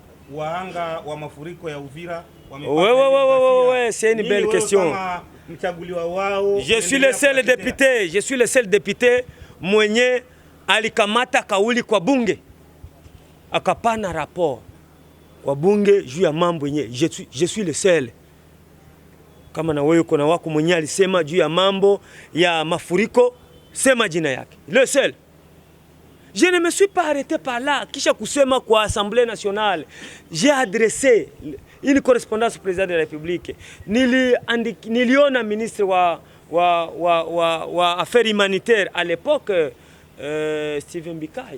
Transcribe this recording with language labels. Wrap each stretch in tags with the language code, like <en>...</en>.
<sw>Wahanga wa mafuriko ya Uvira</sw> <fr>ouais, c'est une belle question. Je suis le seul député</fr> <sw>mwenye alikamata kauli kwa bunge akapana rapport kwa bunge juu ya mambo yenye.</sw> <fr>Je suis le seul.</fr> <sw>Kama na wewe kuna wako mwenye alisema juu ya mambo ya mafuriko, sema jina yake.</sw> <fr>Le seul. Je ne me suis pas arrêté par là.</fr> <sw>Kisha kusema kwa</sw> <fr>Assemblée nationale, j'ai adressé une correspondance au président de la République. Niliona ministre wa affaires humanitaires à l'époque, Steven Bikai.</fr>